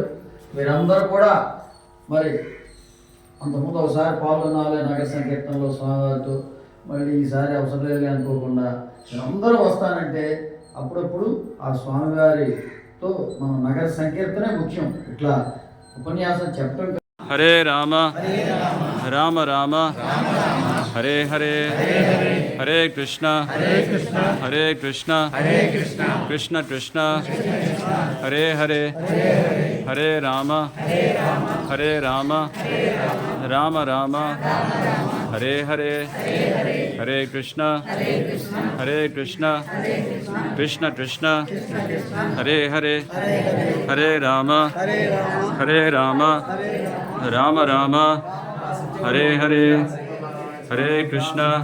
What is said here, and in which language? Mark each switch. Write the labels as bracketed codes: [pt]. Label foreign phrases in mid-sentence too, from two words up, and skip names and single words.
[te] మీరందరూ కూడా మరి అంతకుముందు ఒకసారి పాల్గొనాలి నగర సంకీర్తనలో స్వామివారితో, మళ్ళీ ఈసారి అవసరం లేదు అనుకోకుండా మీరందరూ వస్తానంటే అప్పుడప్పుడు ఆ స్వామివారితో మన నగర సంకీర్తనే ముఖ్యం. ఇట్లా ఉపన్యాసం చెప్పడం. [sa] హరే రామ రామ రామ హరే హరే హరే కృష్ణ హరే కృష్ణ కృష్ణ కృష్ణ హరే హరే హరే రామ హరే రామ రామ రామ హరే హరే హరే కృష్ణ హరే కృష్ణ కృష్ణ కృష్ణ హరే హరే హరే రామ హరే రామ రామ రామ హరే హరే హరే కృష్ణ